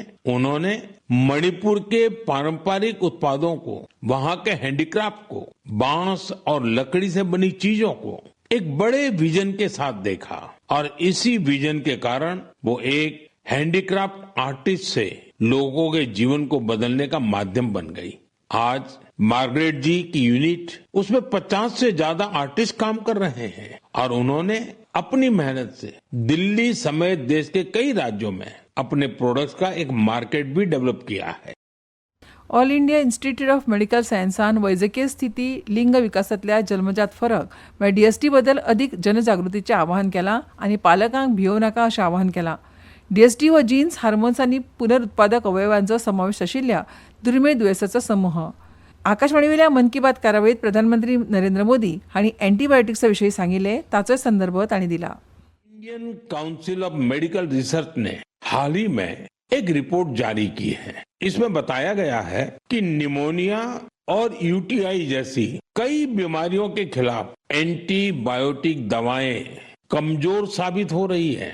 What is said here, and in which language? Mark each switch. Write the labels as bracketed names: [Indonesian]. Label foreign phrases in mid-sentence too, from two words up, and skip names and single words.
[Hindi] उन्होंने मणिपुर के पारंपरिक उत्पादों को, वहां के हैंडीक्राफ्ट को, बांस और लकड़ी से बनी चीजों को एक बड़े विजन के साथ देखा और इसी विजन के कारण वो एक हैंडीक्राफ्ट आर्टिस्ट से लोगों के जीवन को बदलने का माध्यम बन गई. आज मार्गरेट जी की यूनिट, उसमें 50 से ज्यादा आर्टिस्ट काम कर रहे हैं और उन्होंने अपनी मेहनत से दिल्ली समेत देश के कई राज्यों में अपने प्रोडक्ट्स का एक मार्केट भी डेवलप किया है. [Konkani] ऑल इंडिया इन्स्टिट्यूट ऑफ मेडिकल सायन्सान वैजकीय स्थिती, लिंग विकासांतल्या जन्मजात फरक DST बद्दल अधिक जनजागृतीचें आवाहन केलां आनी पालकांक भियोव नाका अशें आवाहन केलां. DST हो जीन्स, हार्मोन्स आनी पुनरुत्पादक अवयवांचो समावेश आशिल्ल्या दुर्मिळ दुयेंसांचो समूह. आकाशवाणी वयल्या मन की बात कार्यावळीत प्रधानमंत्री नरेंद्र मोदी हांणी अँटीबायोटिक्सा विशीं सांगिल्ले, ताचोय संदर्भ तांणी दिला. [Hindi] इंडियन काउंसिल ऑफ मेडिकल रिसर्च ने हाल ही में एक रिपोर्ट जारी की है. इसमें बताया गया है कि निमोनिया और UTI जैसी कई बीमारियों के खिलाफ एंटीबायोटिक दवाएं कमजोर साबित हो रही है.